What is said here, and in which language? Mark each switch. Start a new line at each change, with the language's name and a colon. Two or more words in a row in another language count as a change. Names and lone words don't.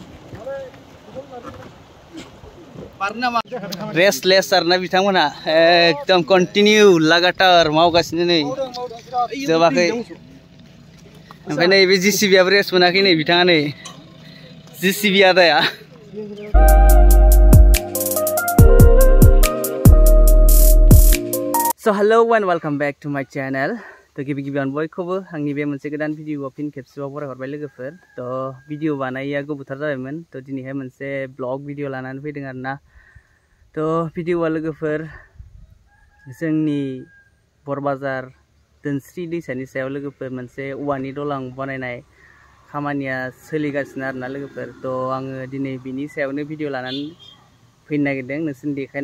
Bodo: रेस्टलेस आरोना बिथांमोना एकदम कन्टिनिउ लागातार मावगासिनो नै जोबाखै ओमफ्राय नै बे जेसिबियाबो रेस्ट मोनाखै नै बिथाङा नै जेसिबि आदाया
English: So hello and welcome back to my channel.
Bodo: तो गिबि-गिबियावनो बयखौबो आंनि बे मोनसे गोदान भिडिअ फिन खेबसेबाव बरायहरबाय लोगोफोर तो भिडिअ बानायैया गोबावथार जाबायमोन तो दिनैहाय मोनसे
English: blog video
Bodo: लानानै फैदों आरोना तो भिडिअआ लोगोफोर जोंनि बरबाजार दोनस्रि दैसानि सायाव लोगोफोर मोनसे औवानि दलां बानायनाय खामानिया सोलिगासिनो आरोना लोगोफोर तो आङो दिनै बिनि सायावनो भिडिअ लानानै फैनो नागिरदों नोंसोरनो देखायनो